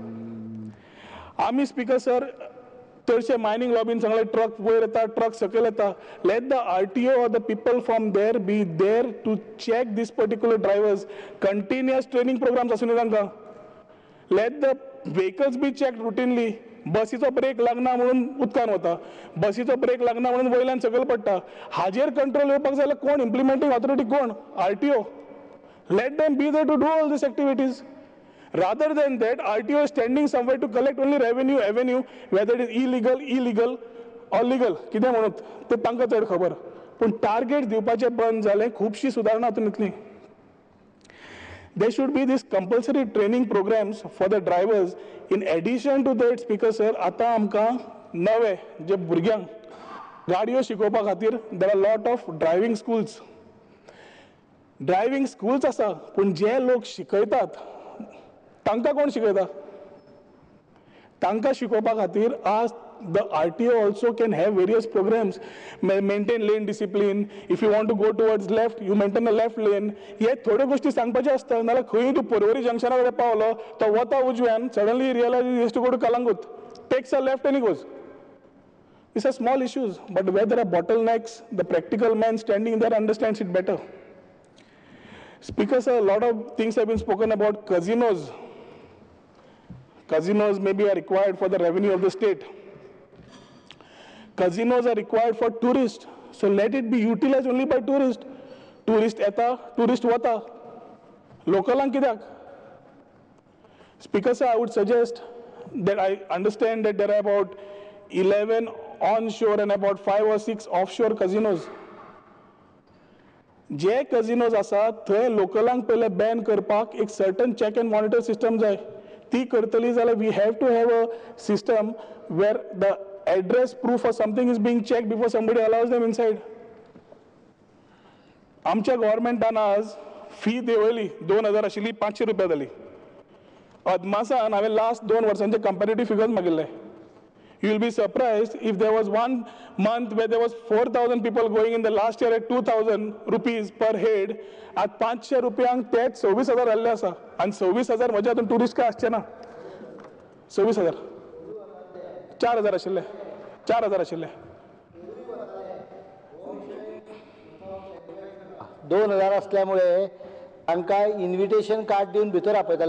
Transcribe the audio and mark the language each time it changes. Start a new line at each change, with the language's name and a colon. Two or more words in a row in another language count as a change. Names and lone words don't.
English: Ami Speaker sir, Thursday mining lobby in truck where truck sakal. Let the RTO or the people from there be there to check these particular drivers. Continuous training programs asunidanga. Let the vehicles be checked routinely.
Konkani: बसीचो ब्रेक लागना म्हणून उदकान वता, बसीचो ब्रेक लागना म्हणून वयल्यान सकयल पडटा. हाजेर कंट्रोल येवपाक जाल्यार कोण
English: implementing authority
Konkani: कोण? RTO.
English: Let them be there to do all these activities. Rather than that, RTO is standing somewhere to collect only revenue, whether it is illegal or legal.
Konkani: कितें म्हणत ते तांकां चड खबर. पूण टार्गेट दिवपाचें बंद जालें, खुबशी सुदारणा हातून येतली.
English: There should be these compulsory training programs for the drivers. In addition to that, Speaker sir,
Konkani: आता आमकां नवे जे भुरग्यांक गाडयो शिकोवपा खातीर
English: there are a lot of driving schools. Driving schools
Konkani: आसा, पूण जे लोक शिकयतात तांकां कोण शिकयता? तांकां शिकोवपा खातीर आज
English: the RTO also can have various programs, maintain lane discipline. If you want to go towards left, you maintain a left lane.
Konkani: हे थोड्यो गोष्टी सांगपाचे आसता. नाल्यार खंय तूं पर्वरी जंक्शना कडेन पावलो तो वता उजव्यान,
English: suddenly he realizes he has to go to Kalangut, takes a left and he goes. These are small issues, but where there are bottlenecks, the practical man standing there understands it better. Speaker sir, a lot of things have been spoken about casinos. Casinos maybe are required for the revenue of the state. Casinos are required for tourists, so let it be utilized only by tourists.
Konkani: Tourist eta, tourist vata. Localank kidak.
English: Speaker sir, I would suggest that I understand that there are about 11 onshore and about 5 or 6 offshore casinos.
Konkani: जे casinos आसा थंय लोकलांक पहिले बॅन करपाक एक
English: certain check and monitor system
Konkani: जाय. ती करतली जाल्यार
English: we have to have a system where the address proof or something is being checked before somebody allows them inside.
Konkani: आमच्या गव्हर्नमेंटान आज फी देंवयली 2000 आशिल्ली 500 रुपया जाली. अदमासान हांवें लास्ट 2 वर्सांचे
English: comparative figures
Konkani: मागिल्ले.
English: You will be surprised if there was 1 month where there was 4,000 people going in the last year at 2,000 rupees per head.
Konkani: At 500 रुपयांक तेच 26,000 जाल्ले आसा. आनी 26,000 म्हज्या हातून टुरिस्ट काय आसचे ना. 26,000. 4,000 आशिल्ले. 4,000 आशिल्ले. 2,000 असल्यामुळे तांकां
English: invitation card
Konkani: दिवन भितर आपयताले.